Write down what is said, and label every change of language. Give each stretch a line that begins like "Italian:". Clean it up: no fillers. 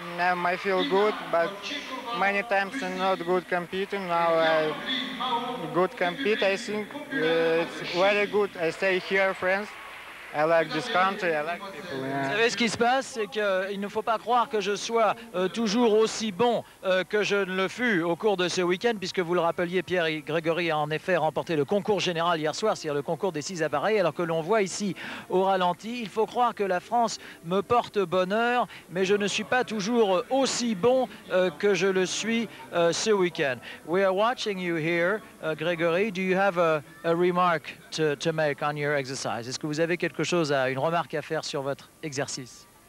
English: Now I feel good, but many times I'm not good competing. Now I good compete. I think it's very good. I stay here, friends. I like this country, I like people.
French: Vous savez ce qui se passe, c'est qu'il ne faut pas croire que je sois toujours aussi bon que je ne le fus au cours de ce week-end, puisque vous le rappeliez, Pierre et Grégory a en effet remporté le concours général hier soir, c'est-à-dire le concours des 6 appareils, alors que l'on voit ici au ralenti. Il faut croire que la France me porte bonheur, mais je ne suis pas toujours aussi bon que je le suis ce week-end.
English: We are watching you here, Grégory. Do you have a remark to make on your exercise?
French: Est-ce que vous avez une remarque à faire sur votre exercice?